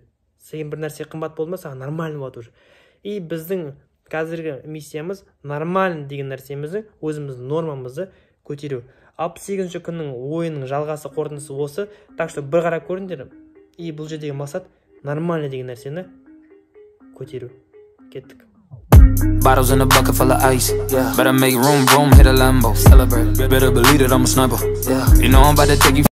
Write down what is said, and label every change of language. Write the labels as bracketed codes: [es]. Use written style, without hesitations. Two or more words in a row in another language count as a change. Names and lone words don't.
[kk] Сен бір нәрсе қымбат болды ма, саған нормально болады уже. И біздің қазіргі миссиямыз нормально деген нәрсемізді, өзіміздің нормамызды көтеру. 68-ші күннің ойының жалғасы қорытындысы осы. [ru] Так что [kk] бір қарап көріңдер. И бұл жердегі мақсат нормально деген нәрсені көтеру. Кеттік. [en] Bottles in a bucket full of ice. Yeah. Better make room, hit a Lambo. Celebrate. Better believe that I'm a sniper. Yeah. You know I'm about to take you.